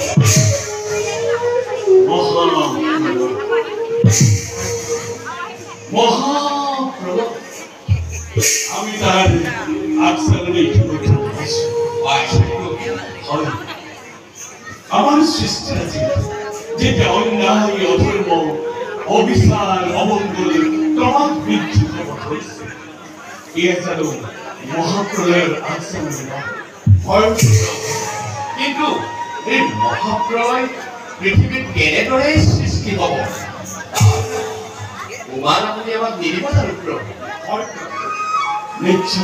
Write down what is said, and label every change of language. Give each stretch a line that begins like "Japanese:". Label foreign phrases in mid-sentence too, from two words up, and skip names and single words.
Bangla: মহাপ্ৰলয় আমি তাৰ আগচালনে আমার সৃষ্টি আছে যেটা অন্যায় অধর্ম অবিচার অমঙ্গল ক্রমাৎ বৃদ্ধি হয়েছে এ যেন মহাপ্রলয়ের আগচালনে
Assamese: কিন্তু এই মহাপ্ৰলয় পৃথিৱীত কেনেদৰে সৃষ্টি হ'ব উমান আপুনি আমাক নিদিব জানো নিশ্চয়